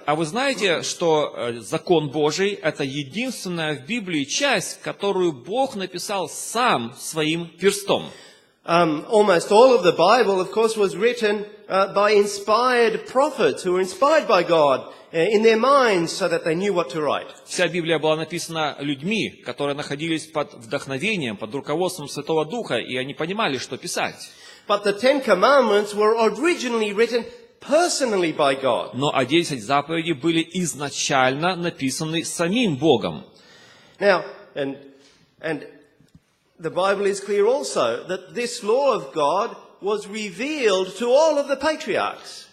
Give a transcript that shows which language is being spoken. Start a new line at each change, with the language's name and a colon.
Russian: А вы знаете, что закон Божий – это единственная в Библии часть, которую Бог написал сам своим перстом.
English: Almost all of the Bible, of course, was written by inspired prophets who were inspired by God in their minds so that they knew what to write.
Russian: Вся Библия была написана людьми, которые находились под вдохновением, под руководством Святого Духа, и они понимали, что писать.
English: But the Ten Commandments were originally written personally by God.
Russian: Но 10 заповедей были изначально написаны самим Богом.
English: Now, and the Bible is clear also that this law of God was revealed to all of the patriarchs.